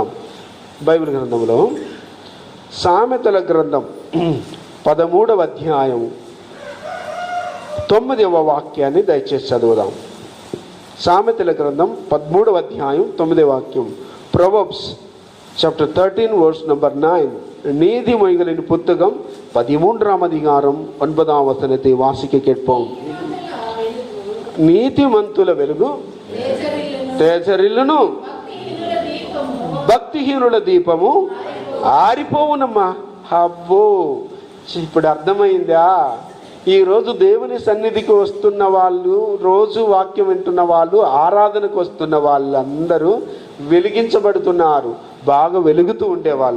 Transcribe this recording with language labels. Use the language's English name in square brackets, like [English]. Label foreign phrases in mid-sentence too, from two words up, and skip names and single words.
[Telugu] బైబిల్ గ్రంథంలో సామెతల గ్రంథం 13వ అధ్యాయం 9వ వాక్యాన్ని దయచేసి చదువుదాం. సామెతల గ్రంథం 13వ అధ్యాయం 9వ వాక్యం. [English] Proverbs chapter 13 verse number 9. [Tamil] நீதிமொழிகளின் புத்தகம் 13ஆம் அதிகாரம் 9ஆம் வசனத்தை வாசிக்க கேட்போம். [Telugu] నీతిమంతుల వెలుగు తేజరిల్లును, భక్తిహీనుల దీపము ఆరిపోవునమ్మా. అబ్బో, ఇప్పుడు అర్థమైందా? ఈరోజు దేవుని సన్నిధికి వస్తున్న వాళ్ళు, రోజు వాక్యం వింటున్న వాళ్ళు, ఆరాధనకు వస్తున్న వాళ్ళందరూ వెలిగించబడుతున్నారు, బాగా వెలుగుతూ ఉండేవాళ్ళు.